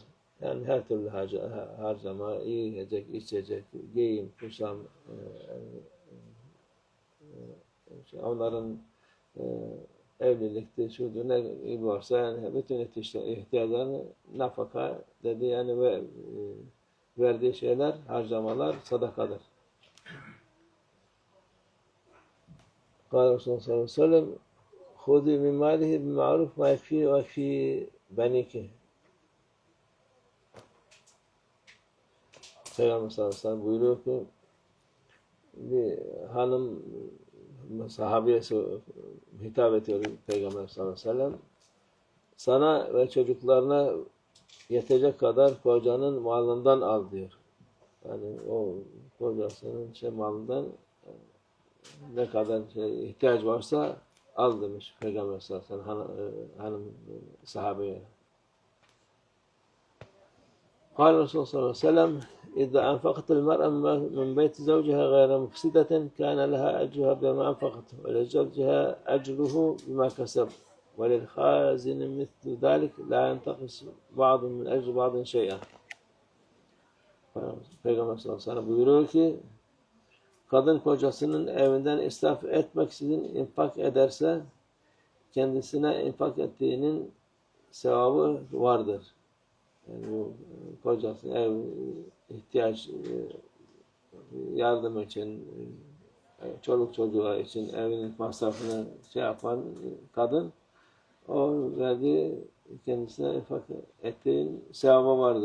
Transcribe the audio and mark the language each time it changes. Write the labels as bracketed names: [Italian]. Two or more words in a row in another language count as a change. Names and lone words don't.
[Turkish] Yani her türlü harcama, yiyecek, içecek, giyim, kuşam, onların evlilikte, şudur, ne varsa yani bütün ihtiyaçlarını nafaka dedi yani ve verdiği şeyler, harcamalar sadakadır. [Arabic] قال رسول الله صلى الله عليه وسلم خُذِي مِنْ مَالِهِ بِمَعْرُفْ مَا يَكْفِي وَيَكْفِي بَنِيكِ. [Turkish] Peygamber [Arabic] صلى الله عليه وسلم [Turkish] buyuruyor ki bir hanım sahabeye hitap ediyor Peygamber [Arabic] صلى الله عليه وسلم. [Turkish] Sana ve çocuklarına yetecek kadar kocanın malından al diyor. Yani o kocasının malından ne kadar ihtiyaç varsa al demiş Peygamber [Arabic] صلى الله عليه وسلم [Turkish] hanım sahabeye. [Arabic] قال الرسول صلى الله عليه وسلم إذا أنفقت المرأة من بيت زوجها غير مفسدة كان لها أجرها بما أنفقت ولزوجها أجره بما كسب وللخازن مثل ذلك لا ينتقص بعض من أجر بعض شيئا. [Turkish] Peygamber [Arabic] صلى الله عليه وسلم [Turkish] buyuruyor ki kadın kocasının evinden israf etmeksizin infak ederse kendisine infak ettiğinin sevabı vardır. Yani bu kocası ev ihtiyaç yardım için çoluk çocuğa için evinin masrafını yapan kadın o verdiği kendisine infak ettiğin sevabı vardır.